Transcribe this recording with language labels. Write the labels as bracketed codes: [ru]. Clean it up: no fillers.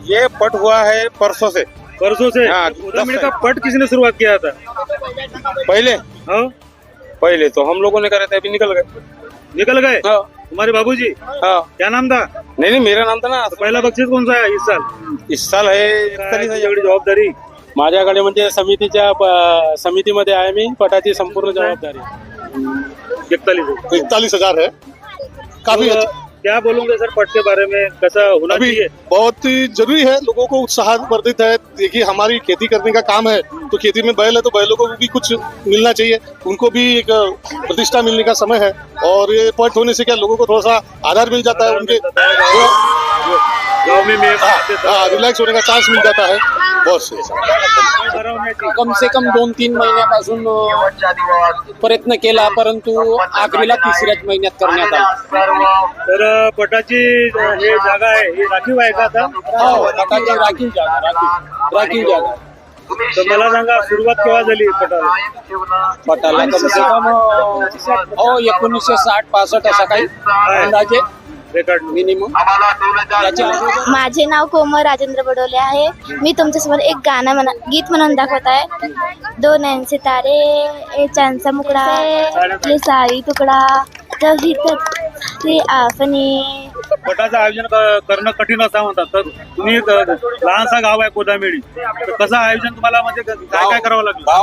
[hi] ये पट हुआ है परसों से परसों से हाँ, गोदामिड़ी का पट किसने शुरुआत किया था पहले हाँ पहले तो हम लोगों ने करे थे, अभी निकल गए। निकल गए हाँ तुम्हारे बाबूजी हाँ क्या नाम था नहीं मेरा नाम था ना। तो पहला बक्षीस कौन सा है इस साल इस साल है 41,000। [mr] एवढी जबाबदारी माझ्याकडे म्हणजे समितीमध्ये आहे मी पटाची संपूर्ण जबाबदारी [hi] 41,000 है। काफी तो क्या बोलोगे सर पट के बारे में कैसा होना अभी चाहिए बहुत ही जरूरी है, लोगों को उत्साह वर्धित है। देखिए हमारी खेती करने का काम है, तो खेती में बैल है तो बैलों को भी कुछ मिलना चाहिए, उनको भी एक प्रतिष्ठा मिलने का समय है। और ये पट होने से क्या लोगों को थोड़ा सा आधार मिल जाता है, उनके गाँव में रिलैक्स होने का चांस मिल जाता है। बहुत से कम से कम [mr] 2-3 महिन्यापासून प्रयत्न केला, परंतु आखरीला 3ऱ्याच महिन्यात करण्यात आला. तर पटाची हे जागा आहे ही राखीव आहे का आता हो, पटाची राखीव जागा. तर मला सांगा सुरुवात केव्हा झाली पटाला पटाला [hi] कम से कम [mr] 1960-65 असा काही अंदाजे रेकॉर्ड मिनिमम. माझे नाव कोमल राजेंद्र बडोले आहे. मी तुमच्यासमोर एक गाणं गीत म्हणून दाखवत आहे. [hi] दो नैन सितारे ए चांदचा मुकडा ये सारी तुकडा कभी ते आपने. [mr] पटाचं आयोजन करणं कठीण असं म्हणतात. तर तुम्ही लहानसा गाव आहे कोदामेडी, तर कसं आयोजन तुम्हाला म्हणजे काय काय करावं लागलं